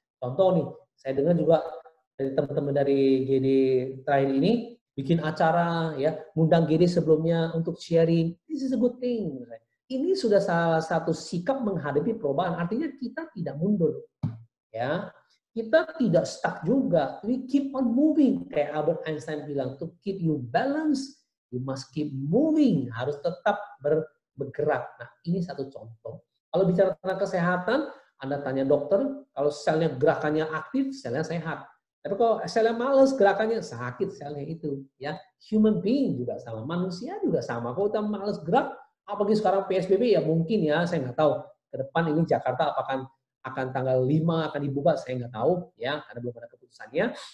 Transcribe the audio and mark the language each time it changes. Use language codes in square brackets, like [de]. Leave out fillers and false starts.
[id] Contoh nih, saya dengar juga dari teman-teman dari GD terakhir ini, bikin acara ya, ngundang GD sebelumnya untuk sharing. [en] This is a good thing. [id] Ini sudah salah satu sikap menghadapi perubahan. Artinya kita tidak mundur. Ya, kita tidak stuck juga. [en] We keep on moving. [id] Kayak Albert Einstein bilang, [en] to keep you balance, you must keep moving. [id] Harus tetap bergerak. Nah, ini satu contoh. Kalau bicara tentang kesehatan, Anda tanya dokter, kalau selnya gerakannya aktif, selnya sehat. Tapi kalau selnya males, gerakannya sakit selnya itu. Ya, [en] human being [id] juga sama, manusia juga sama. Kalau kita males gerak, apalagi sekarang PSBB ya mungkin ya, saya nggak tahu ke depan ini Jakarta apakah akan tanggal 5 akan dibuka, saya nggak tahu ya, karena belum ada keputusannya.